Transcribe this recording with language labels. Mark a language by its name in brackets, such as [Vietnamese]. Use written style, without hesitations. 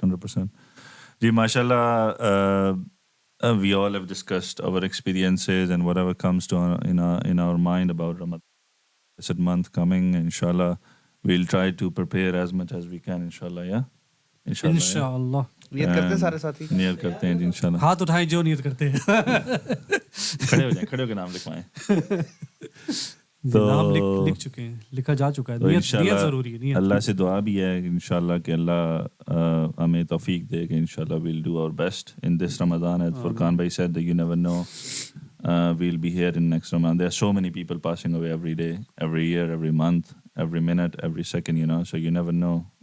[English] 100%. Ji, mashallah, we all have discussed our experiences and whatever comes to in our mind about Ramadan. It's a month coming, inshallah. We'll try to prepare as much as we can, inshallah, yeah? [Hindi] इंशाअल्लाह। नियत करते हैं सारे साथी। नियत करते हैं जी, इंशाल्लाह। हाथ उठाएं जो नियत करते हैं। खड़े हो जाएं, खड़े होकर नाम लिखवाएं। नाम लिख चुके हैं, लिखा जा चुका है। नियत जरूरी है। नियत अल्लाह से दुआ भी है इंशाल्लाह कि अल्लाह हमें तौफीक दे कि इंशाल्लाह [English] we'll do our best in this Ramadan. As Furqan bhai said, that you never know, we'll be here in next Ramadan. There are so many people passing away every day, every year, every month, every minute, every second, so you never know.